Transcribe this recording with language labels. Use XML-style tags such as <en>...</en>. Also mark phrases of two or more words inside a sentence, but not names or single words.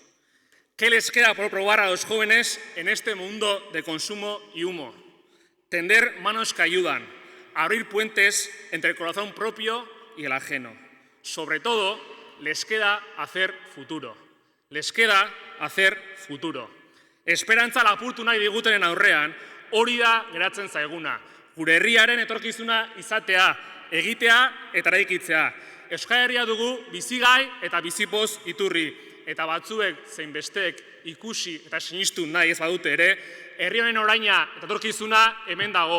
<es>¿Qué les queda por probar a los jóvenes en este mundo de consumo y humo? Tender manos que ayudan, abrir puentes entre el corazón propio y el ajeno. Sobre todo, les queda hacer futuro. Les queda hacer futuro.</es> <eu>Esperantza lapurtu nahi digutenen aurrean, hori da geratzen zaiguna. Gure herriaren etorkizuna izatea, egitea eta eraikitzea. Euskal Herria dugu bizigai eta bizipoz iturri. Eta batzuek zein besteek ikusi eta sinistu nahi ez badute ere, herri honen oraina eta etorkizuna hemen dago.</eu>